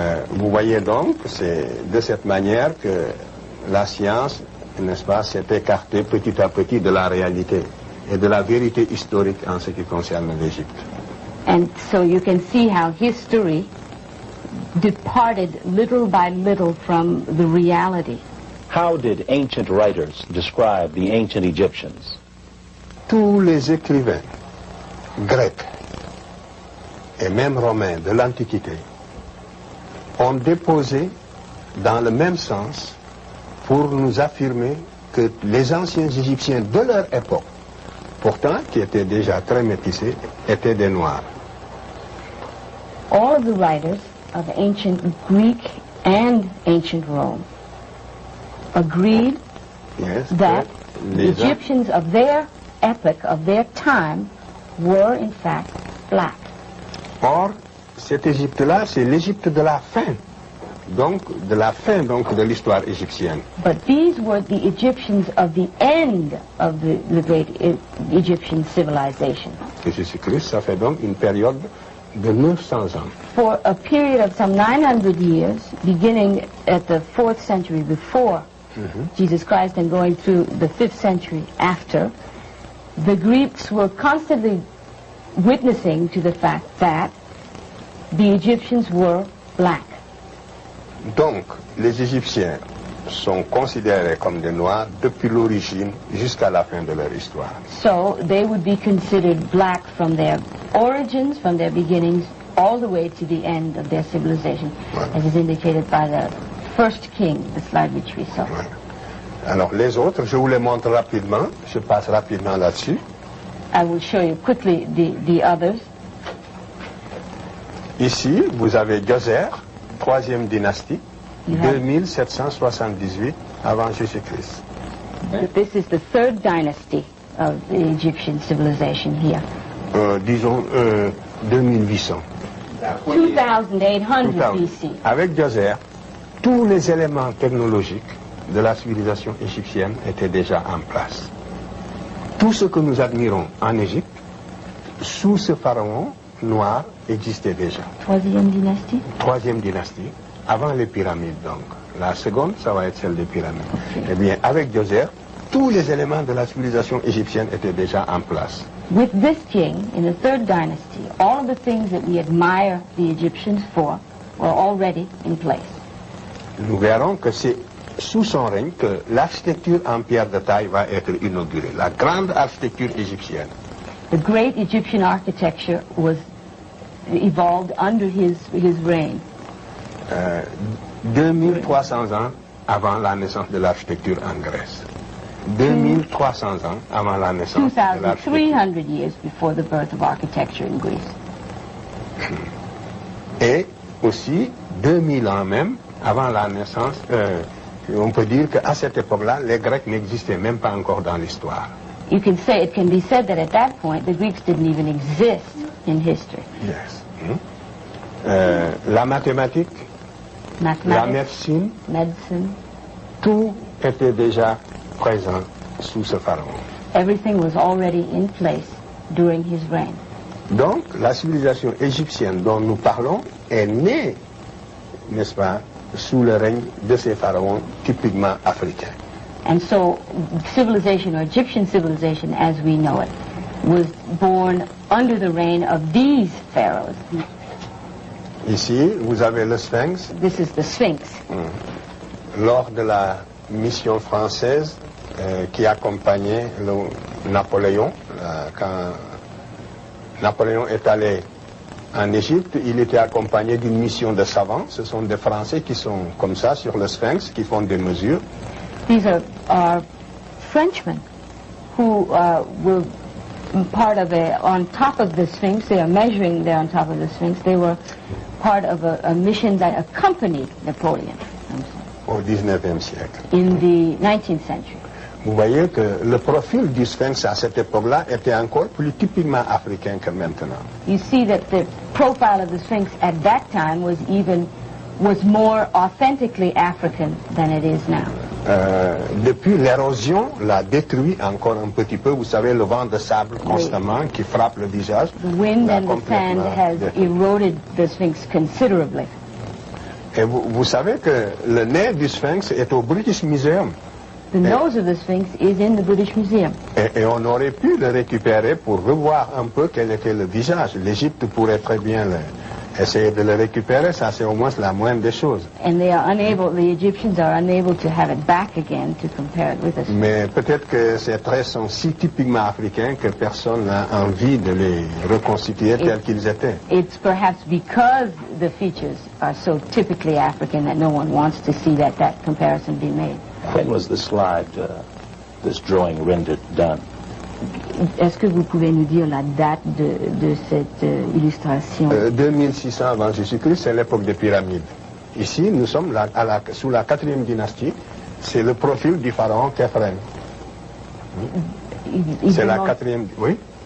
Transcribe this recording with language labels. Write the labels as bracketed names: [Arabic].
[French] Vous voyez donc, c'est de cette manière que la science, n'est-ce pas, s'est écartée petit à petit de la réalité et de la vérité historique en ce qui concerne l'Égypte. [English] And so you can see how history departed little by little from the reality. How did ancient writers describe the ancient Egyptians? [French] Tous les écrivains grecs et même romains de l'Antiquité ont déposé dans le même sens pour nous affirmer que les anciens Égyptiens de leur époque, pourtant qui étaient déjà très métissés, étaient des Noirs. [English] All of the writers of ancient Greek and ancient Rome agreed Yes, that [French] que [English] the [French] les [English] Egyptians of their epoch, of their time, were in fact black. [French] Or, cette Égypte-là, c'est l'Égypte de la fin. Donc, de l'histoire égyptienne. [English] But these were the Egyptians of the end of the great Egyptian civilization. [French] Et Jésus-Christ, ça fait donc une période de 900 ans. [English] For a period of some 900 years, beginning at the 4th century before Jesus Christ and going through the 5th century after, the Greeks were constantly witnessing to the fact that the Egyptians were black. [French] Donc, les Égyptiens sont considérés comme des Noirs depuis l'origine jusqu'à la fin de leur histoire. [English] So they would be considered black from their origins, from their beginnings, all the way to the end of their civilization, as is indicated by the first king, the slide which we saw. [French] Voilà. Alors, les autres, je vous les montre rapidement. Je passe rapidement là-dessus. [English] I will show you quickly the others. [French] Ici, vous avez Djoser, 3e dynastie, [English] You have- [French] 2778 avant Jésus-Christ. [English] This is the 3rd dynasty of the Egyptian civilization here. [French] Disons 2800. [English] 2800 BC. [French] Avec Djoser, tous les éléments technologiques de la civilisation égyptienne étaient déjà en place. Tout ce que nous admirons en Égypte, sous ce pharaon noir, existait déjà. [English] 3e dynasty. [French] 3e dynastie, avant les pyramides donc. La seconde, ça va être celle des pyramides. Eh bien, avec Djoser, tous les éléments de la civilisation égyptienne étaient déjà en place. [English] With this king, in the 3rd dynasty, all of the things that we admire the Egyptians for were already in place. [French] Nous verrons que c'est sous son règne que l'architecture en pierre de taille va être inaugurée. La grande architecture égyptienne. [English] The great Egyptian architecture was evolved under his reign. [French] 2300 ans avant la naissance de l'architecture en Grèce. 2300 ans avant la naissance de l'architecture. [English] 2,300 years before the birth of architecture in Greece. [French] Et aussi 2000 ans même avant la naissance, on peut dire qu'à cette époque-là, les Grecs n'existaient même pas encore dans l'histoire. [English] It can be said that at that point, the Greeks didn't even exist in history. [French] Yes. La mathématique, la [English] Mathematics, [French] médecine, [English] medicine, [French] tout était déjà présent sous ce pharaon. [English] everything was already in place during his reign. [French] Donc, la civilisation égyptienne dont nous parlons est née, n'est-ce pas, sous le règne de ces pharaons typiquement africains. [English] And so civilization, or Egyptian civilization as we know it, was born under the reign of these pharaohs. [French] Ici, vous avez le Sphinx. [English] This is the Sphinx. [French] Lors de la mission française qui accompagnait Napoléon, quand Napoléon est allé en Égypte, il était accompagné d'une mission de savants. Ce sont des Français qui sont comme ça sur le Sphinx, qui font des mesures. [English] These are Frenchmen who were part of on top of the Sphinx. They are measuring there on top of the Sphinx. They were part of a mission that accompanied Napoleon [French] Au 19e siècle. [English] in the 19th century. [French] vous voyez que le profil du sphinx à cette époque-là était encore plus typiquement africain que maintenant. [English] You see that the profile of the Sphinx at that time was more authentically African than it is now. [French] Depuis l'érosion l'a détruit encore un petit peu. Vous savez, le vent de sable constamment qui frappe le visage. [English] The wind and the sand has eroded the Sphinx considerably. [French] Et vous savez que le nez du sphinx est au British Museum. [English] The nose of the Sphinx is in the British Museum. [French] Et on aurait pu le récupérer pour revoir un peu quel était le visage. L'Égypte pourrait très bien essayer de le récupérer, ça c'est au moins la moindre des choses. [English] And the Egyptians are unable to have it back again to compare it with us. [French] Mais peut-être que ces traits sont si typiquement africains que personne n'a envie de les reconstituer tels qu'ils étaient. [English] It's perhaps because the features are so typically African that no one wants to see that comparison be made. When was the slide, this drawing rendered done? [French] Est-ce que vous pouvez nous dire la date de cette illustration? 2600 avant Jésus-Christ, c'est l'époque des pyramides. Ici, nous sommes sous la 4e dynastie. C'est le profil du pharaon Khéphren. C'est la 4e... Oui?